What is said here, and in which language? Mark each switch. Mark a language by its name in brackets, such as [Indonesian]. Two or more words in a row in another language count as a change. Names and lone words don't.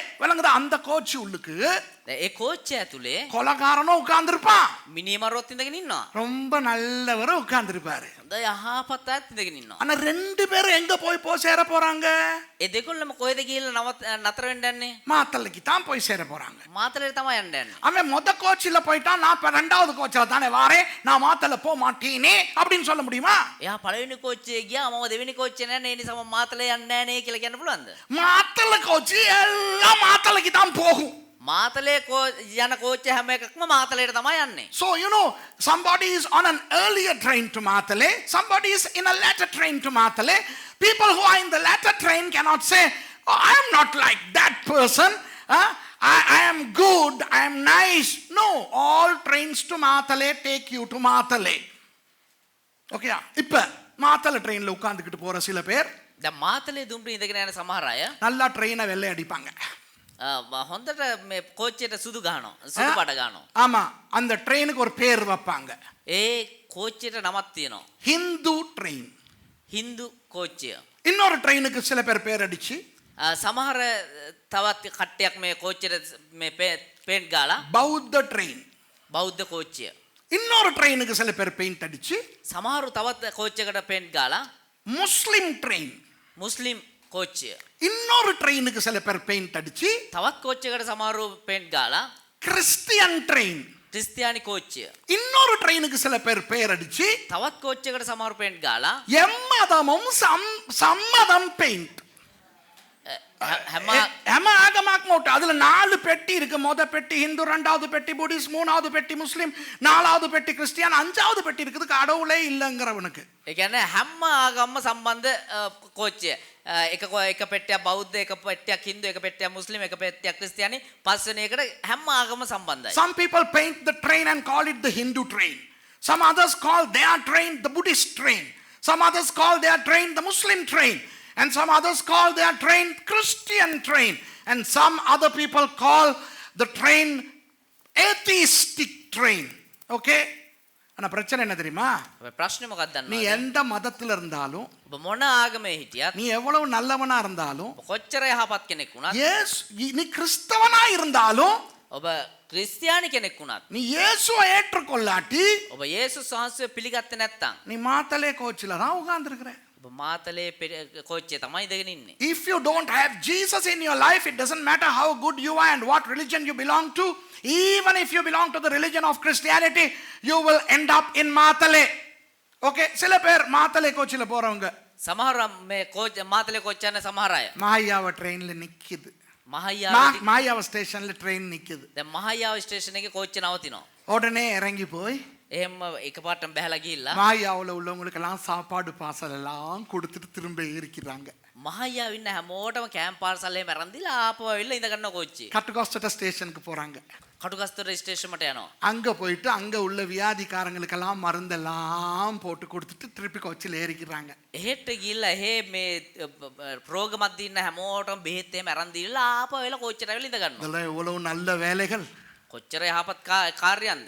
[Tamil] விளங்குதா? அந்த கோச் உள்ளுக்கு [Sinhala] ඒ කෝච්චය ඇතුලේ [Tamil] கொலகாரனும் உட்கார்ந்துருப்பான், [Sinhala] මිනිමරුවත් ඉඳගෙන ඉන්නවා. [Tamil] ரொம்ப நல்லவரும் உட்கார்ந்துருப்பாரு. [Sinhala] හොඳ යහපත් අයත් ඉඳගෙන ඉන්නවා. [Tamil] ஆனா ரெண்டு பேரும் எங்க போய் சேர போறாங்க? [Sinhala] ඒ දෙකොල්ලම කොහෙද ගිහිල්ලා නතර වෙන්න යන්නේ? [Tamil] மாத்தலைக்கு தான் போய் சேர போறாங்க. [Sinhala] මාතලයට තමයි යන්න යන්නේ. [Tamil] அவன் மொத கோச்சில போயிட்டான், நான் இப்ப ரெண்டாவது கோச்சில தானே வாரேன், நான் மாத்தல போக மாட்டேனே அப்படின்னு சொல்ல முடியுமா? [Sinhala] එයා පළවෙනි කෝච්චියේ ගියා, මම දෙවෙනි කෝච්චියේ නෑ, ඒ නිසා මම මාතලේ යන්නේ නෑ නේ කියලා කියන්න පුළුවන්ද? [Tamil] மாத்தல கோச்சி எல்லாம் மாத்தலைக்கு தான் போகும். [Sinhala] මාතලේ යන කෝච්චිය හැම එකක්ම මාතලයට තමයි යන්නේ. [English] So you know, somebody is on an earlier train to Matale, somebody is in a later train to Matale. People who are in the latter train cannot say, oh, I am not like that person, I am good, I am nice. No, all trains to Matale take you to Matale. [Tamil] Okay, இப்ப மாத்தலை ட்ரெயின்ல உட்கார்ந்துக்கிட்டு போற சில பேர் [Sinhala] දැන් මාතලේ දුම්රිය ඉඳගෙන යන සමහර අය [Tamil] நல்லா ட்ரெயினை வெள்ளை அடிப்பாங்க. [Sinhala] හොඳට මේ කෝච්චියට සුදු ගහනවා, සුදු පාට ගහනවා. [Tamil] ஆமா, அந்த ட்ரெயினுக்கு ஒரு பேர் வைப்பாங்க. [Sinhala] ඒ කෝච්චියට නමක් තියෙනවා. [Tamil] ஹிந்து ட்ரெயின். [Sinhala] හින්දු කෝච්චිය. [Tamil] இன்னொரு ட்ரெயினுக்கு சில பேர் பேர் அடிச்சு [Sinhala] සමහර තවත් කට්ටියක් මේ කෝච්චියට මේ පේන්ට් ගාලා [Tamil] பௌத்த ட்ரெயின். [Sinhala] බෞද්ධ කෝච්චිය. [Tamil] இன்னொரு ட்ரெயினுக்கு சில பேர் பெயிண்ட் அடிச்சு [Sinhala] සමහරු තවත් කෝච්චියකට පේන්ට් ගාලා [Tamil] முஸ்லிம் ட்ரெயின். [Sinhala] මුස්ලිම් කෝච්චිය. [Tamil] இன்னொரு ட்ரெயினுக்கு சில பேர் பெயிண்ட் அடிச்சு [Sinhala] තවත් කෝච්චියකට සමහරු පේන්ට් ගාලා [Tamil] கிறிஸ்டியன் ட்ரெயின். [Sinhala] ක්‍රිස්තියානි කෝච්චිය. [Tamil] இன்னொரு ட்ரெயினுக்கு சில பேர் பெயர் அடிச்சு [Sinhala] තවත් කෝච්චියකට සමහරු පේන්ට් ගාලා [Tamil] எம்மதமும் சம்மதம் பெயிண்ட். [Sinhala] හැම [Tamil] ஆகமாக்கும் ஓட்டு. அதுல 4 பெட்டி இருக்கு. முத பெட்டி ஹிந்து, 2வது பெட்டி புத்திஸ்ட், 3வது பெட்டி முஸ்லிம், 4வது பெட்டி கிறிஸ்டியன், 5வது பெட்டி இருக்குது கடவுளே இல்லங்கிறவனுக்கு. [Sinhala] ඒ කියන්නේ හැම ආගම්ම සම්බන්ධ කෝච්චිය. එක පෙට්ටියක් බෞද්ධ, එක පෙට්ටියක් හින්දු, එක පෙට්ටියක් මුස්ලිම්, එක පෙට්ටියක් ක්‍රිස්තියානි, පස්වෙනි එකට හැම ආගම සම්බන්ධයි. [English] Some people paint the train and call it the Hindu train. Some others call their train the Buddhist train. Some others call their train the Muslim train. And some others call their train Christian train. And some other people call the train atheistic train. [Tamil] Okay? ஆனா பிரச்சனை என்ன தெரியுமா? [Sinhala] ප්‍රශ්නේ මොකක්ද [Tamil] நீ [Sinhala] දන්නවද? [Tamil] எந்த மதத்துல இருந்தாலும், [Sinhala] ඔබ මොන ආගමේ හිටියත්, [Tamil] நீ எவ்வளவு நல்லவனா இருந்தாலும், [Sinhala] කොච්චර යහපත් කෙනෙක් වුණත්, [Tamil] நீ கிறிஸ்தவனா இருந்தாலும், [Sinhala] ඔබ ක්‍රිස්තියානි කෙනෙක් වුණත්, [Tamil] நீ இயேசுவை ஏற்றுக்கொள்ளாட்டி, [Sinhala] ඔබ යේසුස් වහන්සේව පිළිගත්තේ නැත්නම්, [Tamil] நீ மாத்தலே கோச்சில தான் உட்கார்ந்திருக்கிற. [Sinhala] ඔබ මාතලේ කෝච්චියේ තමයි ඉඳගෙන ඉන්නේ. [English] If you don't have Jesus in your life, it doesn't matter how good you are and what religion you belong to. Even if you belong to the religion of Christianity, you will end up in Matale. [Tamil] Okay, சில பேர் மாத்தலே கோச்சில போறவங்க [Sinhala] සමහර මේ මාතලේ කෝච්චිය යන සමහර අය [Tamil] மாயாவ ட்ரெயின்ல நிக்குது. [Sinhala] මහයාව [Tamil] மாயாவ ஸ்டேஷன்ல ட்ரெயின் நிக்குது. [Sinhala] දැන් මහයාව ස්ටේෂන් එකේ කෝච්චිය නවතිනවා. [Tamil] உடனே இறங்கி போய் [Sinhala] එහෙම එකපාරටම බහැලා ගිහිල්ලා [Tamil] மாயாவுல உள்ளவங்களுக்கு எல்லாம் சாப்பாடு பாசல் எல்லாம் கொடுத்துட்டு திரும்ப ஏறிக்கிறாங்க. [Sinhala] මහයාව ඉන්න හැමෝටම කෑම් පාර්සල් එහෙම අරන් දීලා ආපහු ඇවිල්ලා ඉඳ ගන්න කෝච්චියේ. [Tamil] கட்டுகாஸ்ட ஸ்டேஷனுக்கு போறாங்க. [Sinhala] කටුගස්තොට ස්ටේෂන්ට යනවා. [Tamil] அங்க போயிட்டு அங்க உள்ள வியாதிக்காரங்களுக்கெல்லாம் மருந்தெல்லாம் போட்டு கொடுத்துட்டு திருப்பி கோச்சில ஏறிக்கிறாங்க. [Sinhala] එහෙට ගිහිල්ලා එහෙ මේ රෝග මැද ඉන්න හැමෝටම බෙහෙත් එහෙම අරන් දීලා ආපහු ඇවිල්ලා කෝච්චියට ඇවිල්ලා ඉඳ ගන්නවා. [Tamil] இதெல்லாம் எவ்வளவு நல்ல வேலைகள். [Sinhala] කොච්චර යහපත් කාර්යයන්ද